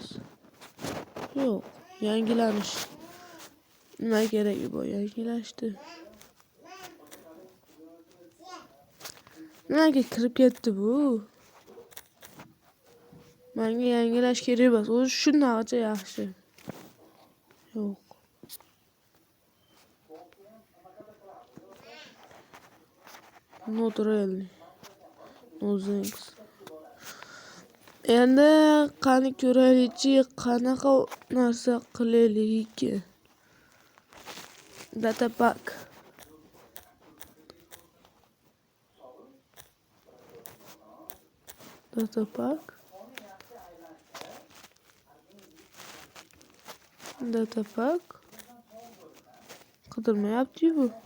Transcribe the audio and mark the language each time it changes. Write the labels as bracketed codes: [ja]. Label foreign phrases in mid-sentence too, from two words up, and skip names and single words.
[uz] Yo'q, yangilanish. Nima keragi bu? Yangilashdi. Nimaga kirib ketdi bu? Menga yangilash kerak emas. O'zi shundaqa yaxshi. Yo'q. [en] Not really. No thanks. [uz] Endi qani ko'raylikchi, qanaqa narsa qilaylik. Datapack. Qidirmayapti bu.